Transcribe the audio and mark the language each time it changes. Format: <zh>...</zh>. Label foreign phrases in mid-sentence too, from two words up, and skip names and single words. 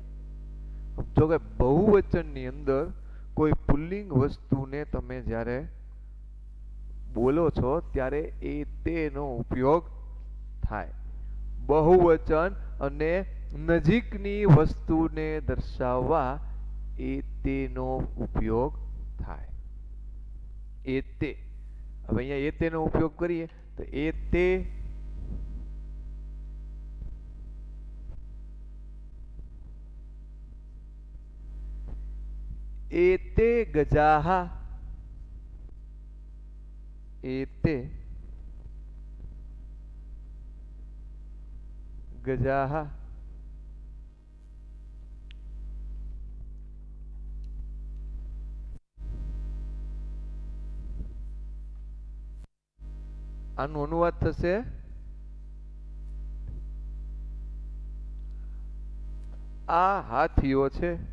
<gu>જો કે બહુવચનની અંદર કોઈ પુલ્લિંગ વસ્તુને તમે જ્યારે બોલો છો ત્યારે એ તેનો ઉપયોગ થાય. બહુવચન અને નજીકની વસ્તુને દર્શાવવા એ તેનો ઉપયોગ થાય. એ તે. હવે અહીંયા એ તેનો ઉપયોગ કરીએ તો એ તે</gu> <sa>एते गजाः एते गजाः</sa> <gu>આનું અનુવાદ થશે આ હાથીઓ છે.</gu>